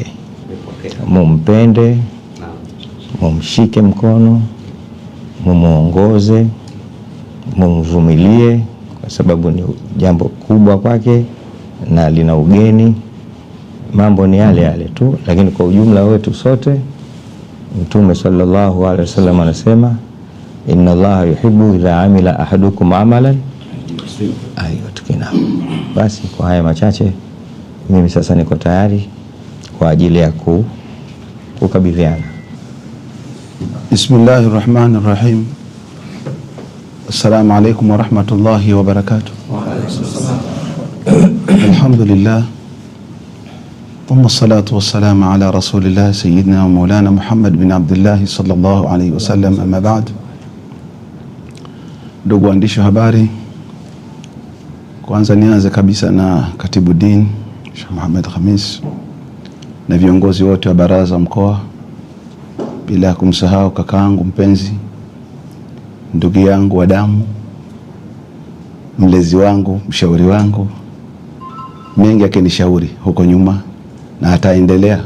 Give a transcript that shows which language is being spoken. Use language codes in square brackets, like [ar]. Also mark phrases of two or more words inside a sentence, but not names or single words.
[sw] Mumpende, mumshike mkono, mumuongoze, mumvumilie, kwa sababu ni jambo kubwa kwake na lina ugeni mambo ni yale yale tu, lakini kwa ujumla wetu sote, Mtume [ar] صلى الله عليه وسلم [sw] anasema [ar] إن الله يحب إذا عمل أحدكم عملا أن يتقنه. [sw] Basi kwa haya machache mimi sasa niko tayari kwa ajili ya kukabidhiana. [ar] بسم الله الرحمن الرحيم. السلام عليكم ورحمة الله وبركاته. Alhamdulillah. ثم الصلاة والسلام على رسول الله سيدنا ومولانا محمد بن عبد الله صلى الله عليه وسلم أما بعد. [sw] Ndugu waandishi wa habari, kwanza nianze kabisa na Katibu Din Sheikh Muhammad Khamis na viongozi wote wa baraza mkoa, bila kumsahau kakaangu mpenzi, ndugu yangu wa damu, mlezi wangu, mshauri wangu, mengi akinishauri huko nyuma na ataendelea.